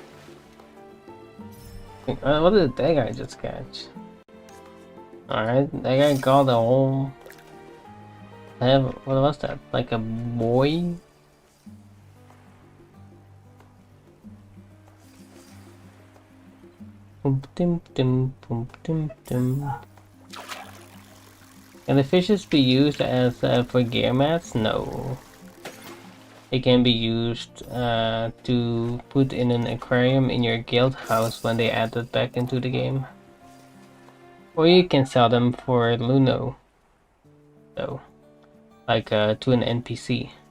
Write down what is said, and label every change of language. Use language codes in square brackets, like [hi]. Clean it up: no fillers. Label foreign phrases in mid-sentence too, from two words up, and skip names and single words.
[en] What did that guy just catch? Alright, that guy got a whole... What was that? Like a boy? Boom, dim, dim, boom, dim, dim. Can the fishes be used as for gear mats? No. They can be used to put in an aquarium in your guild house when they add it back into the game. Or you can sell them for Luno, though, like to an NPC.